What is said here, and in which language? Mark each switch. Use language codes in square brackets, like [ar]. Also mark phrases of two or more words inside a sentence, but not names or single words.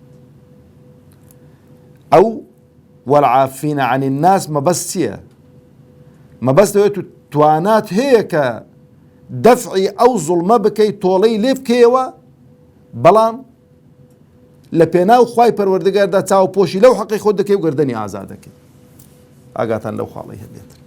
[ckb] ئەو [ar] والعافين عن الناس [ckb] مەبەست چییە؟ مەبەست دەوێت توانات هەیە کە دەفعی ئەو زوڵمە بکەیت تۆڵەی لێ بکەیەوە بەڵام لە پێناو خوای پەروەردگاردا چاوپۆشی لەو حەقی خۆت دەکەی و گەردەنی ئازا دەکەی ئاگاتان لەو خاڵەی هەبێت.